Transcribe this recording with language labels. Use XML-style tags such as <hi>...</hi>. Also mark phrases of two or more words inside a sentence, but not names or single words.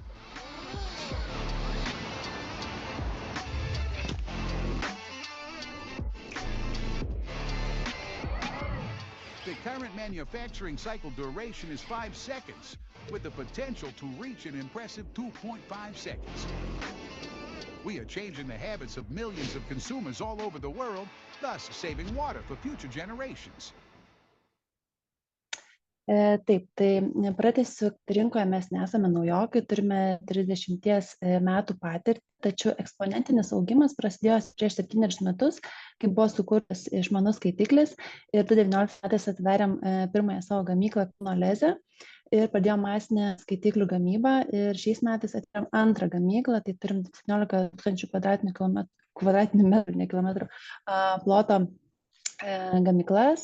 <en>The current manufacturing cycle duration is 5 seconds, with the potential to reach an impressive 2.5 seconds. We are changing the habits of millions of consumers all over the world, thus saving water for future generations.</en> <lt>Taip, tai pratęsiu, rinkoje mes nesame naujokai, turime 30 metų patirtį, tačiau eksponentinis augimas prasidėjo prieš 7 metus, kai buvo sukurtas išmanus skaitiklis ir 2019 metais atverėm pirmąją savo gamyklą Kauno Leze ir pradėjom masinę skaitiklių gamybą ir šiais metais atverėm antrą gamyklą, tai turim 17 000 kvadratinių metrų, ne kilometrų ploto gamyklas.</lt>